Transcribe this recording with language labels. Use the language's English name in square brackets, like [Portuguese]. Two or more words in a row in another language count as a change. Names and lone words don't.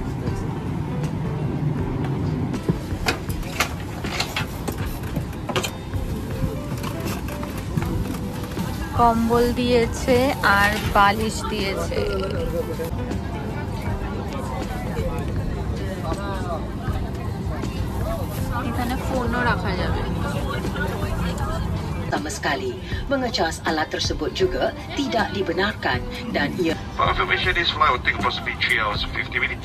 [Bangla] কম্বল দিয়েছে আর বালিশ দিয়েছে। এখানে ফোনও রাখা যাবে। [Malay] Pertama sekali, mengecas alat tersebut juga tidak dibenarkan dan ia. [English] For information, this flight will take approximately 3 hours and 50 minutes.